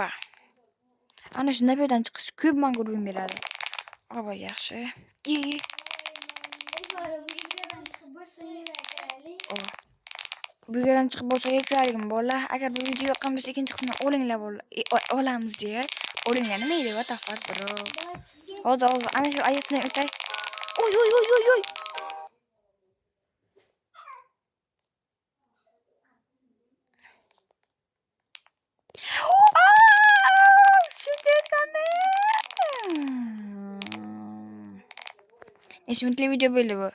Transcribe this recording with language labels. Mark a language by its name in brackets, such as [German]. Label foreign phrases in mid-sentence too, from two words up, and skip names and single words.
[Uzbek] Ana shunday bu yerdan chiqish ko'p menga o'rin beradi. Oba yaxshi. Bu yerdan chiqib boshqa kiraylikmi bola? Agar bu video yoqqan bo'lsa ikkinchi qismini olinglar bola. Olamiz deya. Olinglar nima edi? [English] What the fuck bro? [Uzbek] Hozir ana shu ayiqchidan o'tay. Oy. Shuncha o'tganda. Necha minutli video bo'ldi bu?